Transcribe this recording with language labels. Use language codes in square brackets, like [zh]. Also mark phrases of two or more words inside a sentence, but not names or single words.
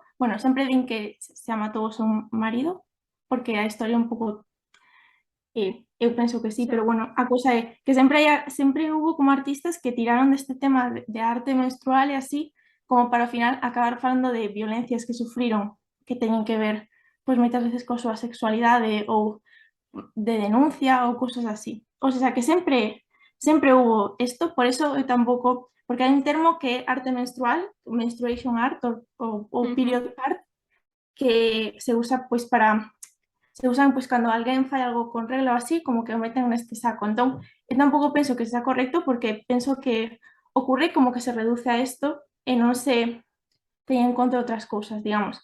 [gl] Bueno, sempre din que se matou o seu marido, porque a historia é un pouco, eu penso que sí, pero bueno, a cousa é que sempre hubo como artistas que tiraron deste tema de arte menstrual e así, como para ao final acabar falando de violencias que sufriron, que teñen que ver, pois moitas veces coa súa sexualidade ou de denuncia ou cousas así. O sea, que sempre hubo isto, por eso eu tampouco, porque hai un termo que é arte menstrual, [en] menstruation art [gl] ou [en] period art, [gl] que se usa pois para, se usan pois cando alguén fai algo con regla ou así, como que o meten neste saco. Entón, eu tampouco penso que sea correcto, porque penso que ocurre como que se reduce a isto e non se ten en conta outras cousas, digamos.